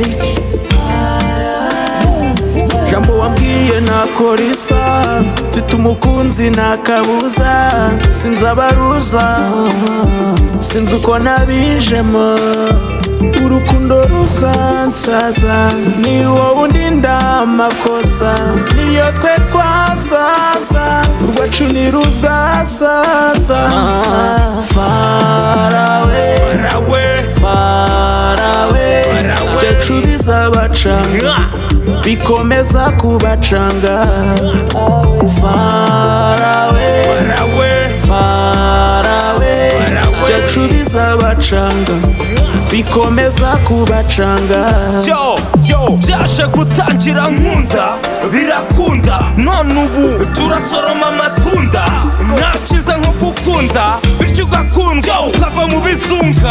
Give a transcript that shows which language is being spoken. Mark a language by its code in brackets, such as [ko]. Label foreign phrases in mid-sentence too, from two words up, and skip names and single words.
[rw] Jambo wambwiye nakora isa, mfite umukunzi nakabuza, sinzabaruza sinzi uko nabijemo, urukundo ruzansaza, ni wowe undinda amakosa, niyo twe twasaza, urwacu ntiruzasaza. [en] Far away, far away, [rw] byacu bizabacanga bikomeza kubacanga. [en] Far away, far away, [rw] byacu bizabacanga bikomeza kubacanga. byaje gutangira nkunda birakunda, none ubu turasoroma amatunda. Nta cyiza nko gukunda bityo ugakundwa ukava mu bizunga.